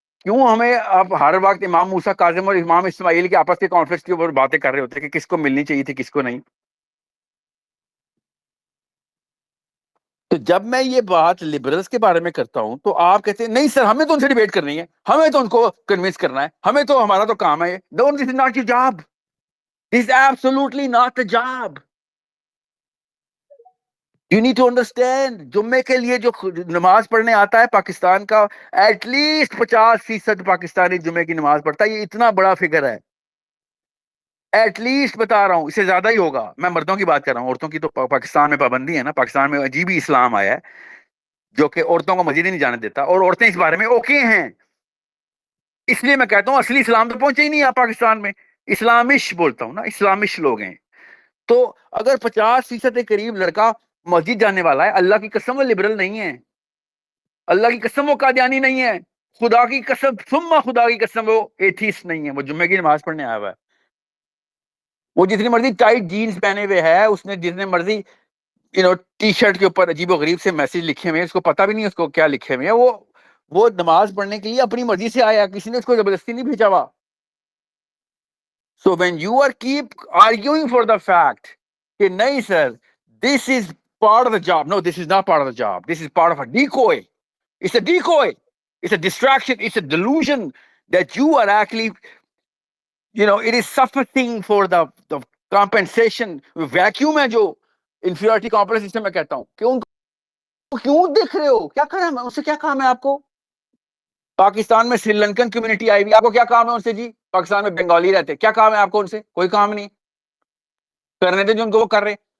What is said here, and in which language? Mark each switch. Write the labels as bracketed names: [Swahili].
[Urdu] کیوں ہمیں آپ ہر وقت امام موسیٰ کاظم اور امام اسماعیل کے آپس کے کانفلکٹ کے اوپر باتیں کر رہے ہوتے ہیں کہ کس کو ملنی چاہیے تھی کس کو نہیں؟ تو جب میں یہ بات لبرلز کے بارے میں کرتا ہوں تو آپ کہتے ہیں نہیں سر ہمیں تو ان سے ڈیبیٹ کرنی ہے, ہمیں تو ان کو کنونس کرنا ہے, ہمیں تو ہمارا تو کام ہے. [English] No, this is not your job. This is absolutely not the job. You need to understand. [Urdu] جمعے کے لیے جو نماز پڑھنے آتا ہے پاکستان کا ایٹ لیسٹ 50% پاکستانی جمعے کی نماز پڑھتا ہے. یہ اتنا بڑا فگر ہے, ایٹ لیسٹ بتا رہا ہوں, اس سے زیادہ ہی ہوگا. میں مردوں کی بات کر رہا ہوں, عورتوں کی تو پاکستان میں پابندی ہے نا. پاکستان میں عجیب ہی اسلام آیا ہے جو کہ عورتوں کو مسجد ہی نہیں جانے دیتا, اور عورتیں اس بارے میں اوکے ہیں. اس لیے میں کہتا ہوں اصلی اسلام تو پہنچے ہی نہیں آپ پاکستان میں. اسلامش بولتا ہوں نا, اسلامش لوگ ہیں. تو اگر 50% کے قریب لڑکا مسجد جانے والا ہے, اللہ کی قسم وہ لبرل نہیں ہے, اللہ کی قسم وہ قادیانی نہیں ہے, خدا کی قسم ثم خدا کی قسم وہ ایتھیسٹ نہیں ہے, وہ جمعے کی نماز پڑھنے آیا ہوا ہے. وہ جتنی مرضی ٹائٹ جینز پہنے ہوئے ہے, اس نے جتنے مرضی ٹی شرٹ کے اوپر عجیب و غریب سے میسج لکھے ہوئے ہیں, اس کو پتہ بھی نہیں اس کو کیا لکھے ہوئے ہیں. وہ نماز پڑھنے کے لیے اپنی مرضی سے آیا, کسی نے اس کو زبردستی نہیں بھیجا ہوا. [English] So when you are keep arguing for the fact [Urdu] کہ نہیں [English] sir, this is part of the job. No, this is not part of the job. This is part of a decoy. It's a decoy. It's a distraction. It's a delusion that you are actually, it is sufficing for the compensation. [Urdu] Vacuum ہے جو inferiority complex system میں کہتا ہوں کہ ان کو کیوں دیکھ رہے ہو, کیا کریں, اس سے کیا کام ہے آپ کو؟ پاکستان میں سری لنکن کمیونٹی آئی ہوئی, آپ کو کیا کام ہے ان سے جی؟ پاکستان میں بنگالی رہتے, کیا کام ہے آپ کو ان سے؟ کوئی کام نہیں. کرنے دیں جو ان کو وہ کر رہے.